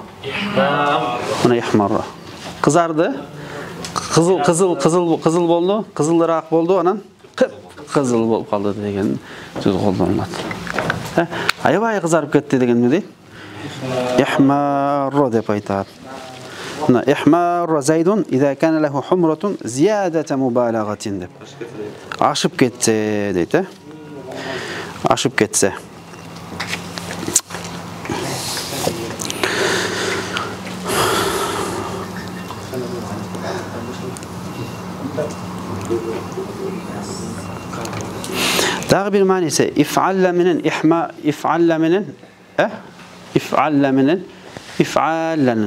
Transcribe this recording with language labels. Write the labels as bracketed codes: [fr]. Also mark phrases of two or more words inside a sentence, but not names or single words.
[ky] Мына ихмарро. Кызарды. Кызыл болду, кызылыраак болду, анан кызыл болуп калды деген сөз колдонулат. Аябай кызарып кетти деген эмне дейт? [ar] Ихмарро [ky] деп айтат. Мына [ar] احمرّ زيد إذا كان له حمرة زيادة مبالغة деп. [ky] Ашып кетсе дейт, ашып кетсе. Дагы бир мааниси иф'алла менен иф'алла менен иф'алланын.